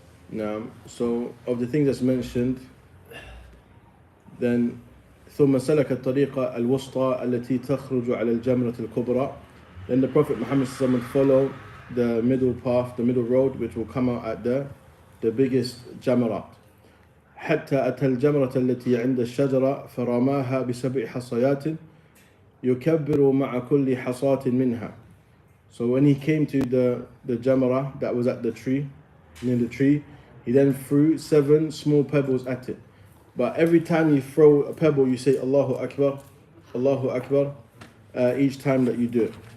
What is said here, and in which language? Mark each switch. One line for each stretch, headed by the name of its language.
English: Now, so of the things that's mentioned, then
Arabic: ثم سلك الطريقة الوسطى التي تخرج على الجمرة الكبرى.
English: Then the Prophet Muhammad would follow the middle path, the middle road, which will come out at the biggest jamarat.
Arabic: حتى أتى الجمرة التي عند الشجرة فرماها بسبع حصيات يكبر مع كل حصاة منها.
English: So when he came to the jamara that was at the tree, near the tree, he then threw 7 small pebbles at it. But every time you throw a pebble, you say Allahu Akbar, Allahu Akbar, each time that you do it.